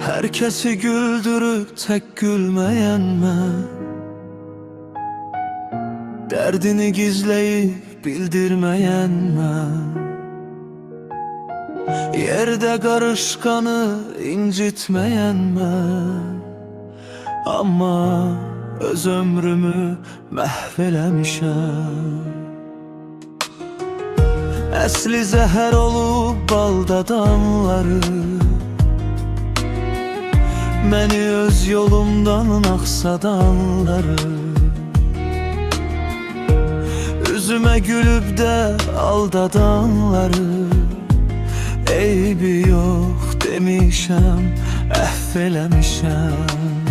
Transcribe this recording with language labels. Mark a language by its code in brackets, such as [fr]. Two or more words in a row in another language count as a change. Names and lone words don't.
[tr] Herkesi güldürüp tek gülmeyen ben. Derdini gizleyip bildirmeyen ben. Yerde karışkanı incitmeyen ben. [az] Ama öz ömrümü məhvələmişəm. Əsli zəhər olub baldadanları, məni öz yolumdan aksadanları, üzüme gülüb də aldadanları, eybi yox demişəm, əhv eləmişəm.